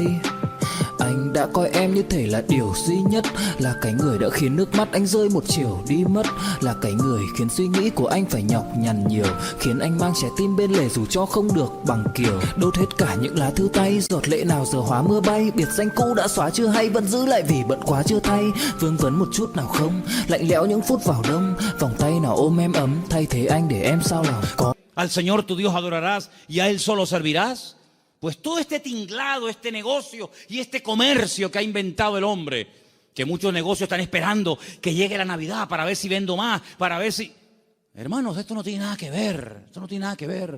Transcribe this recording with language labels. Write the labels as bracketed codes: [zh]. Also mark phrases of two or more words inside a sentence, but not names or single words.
[vi] Anh đã coi em như thể là điều duy nhất, là cái người đã khiến nước mắt anh rơi một chiều đi mất, là cái người khiến suy nghĩ của anh phải nhọc nhằn nhiều, khiến anh mang trái tim bên lề dù cho không được bằng kiều. Đốt hết cả những lá thư tay, giọt lệ nào giờ hóa mưa bay. Biệt danh cũ đã xóa chưa hay vẫn giữ lại vì bận quá chưa thay. Vương vấn một chút nào không, lạnh lẽo những phút vào đông, vòng tay nào ôm em ấm, thay thế anh để em sao lòng có. [es] Al Señor tu Dios adorarás y a Él solo servirás. Pues todo este tinglado, este negocio y este comercio que ha inventado el hombre, que muchos negocios están esperando que llegue la Navidad para ver si vendo más, para ver si... Hermanos, esto no tiene nada que ver, esto no tiene nada que ver.